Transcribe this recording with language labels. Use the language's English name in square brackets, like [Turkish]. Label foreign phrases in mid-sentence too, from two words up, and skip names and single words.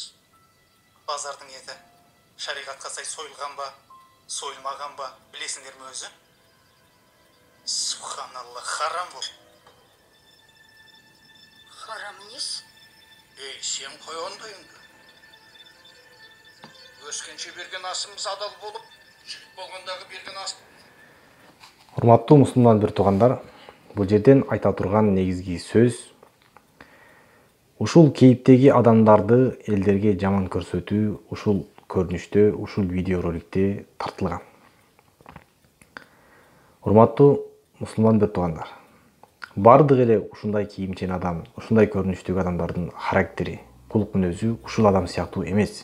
[Kazakh] Базардың еті шариғатқа сай сойылған ба, сойылмаған ба, білесіңдер ме өзі? Субханалла, харам бұл. Харам несі? Сен қой ондайыңды. Өскенше берген асымыз адал болып, жігіт болғандағы берген ас. [Kyrgyz] Урматтуу мусулман туугандар, бул жерден айта турган негизги сөз ушул кейиптеги адамдарды элдерге жаман көрсөтүү ушул көрүнүштө, ушул видео роликте тартылган. Урматтуу мусулман туугандар, бардык эле ушундай кийимчен адам, ушундай көрүнүштөгү адамдардын характери, кулук мүнөзү ушул адам сыяктуу эмес.